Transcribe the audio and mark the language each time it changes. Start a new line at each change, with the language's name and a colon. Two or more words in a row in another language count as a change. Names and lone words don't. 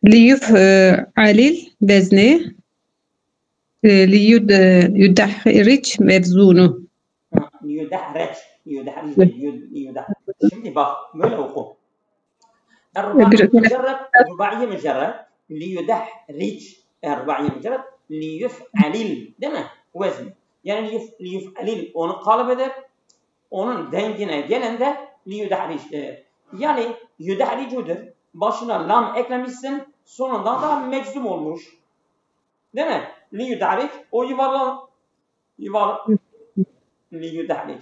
Arabic: ليفعلل وزن ليدحرج موزونه.
Turkish: Liyudahric. Şimdi bak böyle oku.
Arabic: الرباعية مجرد رباعية مجرد ليدحرج الرباعية مجرد ليفعلل
Turkish: değil mi?
Arabic: Vezn.
Turkish: Yani liyuf'alil onu kalıbıdır. Onun dengine gelen de liyudahriç'tir. Yani yudahricudur. Başına lam eklemişsin. Sonunda da meczum olmuş. Değil mi? Liyudahriç o liyudahriç.